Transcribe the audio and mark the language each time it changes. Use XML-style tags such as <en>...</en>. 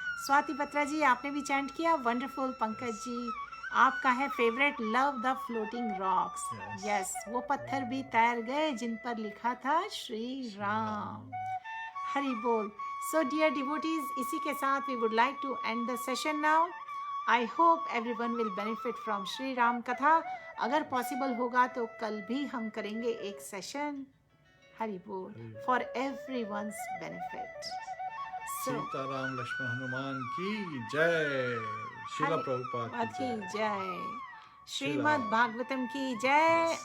<hi>स्वाति बत्रा जी आपने भी चैंट किया. वंडरफुल. पंकज जी आपका है favourite love the floating rocks. Yes, वो पत्थर भी तैर गए जिन पर लिखा था श्री राम. हरि बोल.</hi> <en>so dear devotees,</en> <hi>इसी के साथ</hi> <en>We would like to end the session now. I hope everyone will benefit from Shri Ram katha.</en> <hi>अगर पॉसिबल होगा तो कल भी हम करेंगे एक सेशन. हरि बोल.</hi> <en>For everyone's benefit.</en> <hi>Sitaram Lakshman Hanuman की जय. श्रीला प्रभुपाद की जय. श्रीमद् भागवतम की जय.</hi>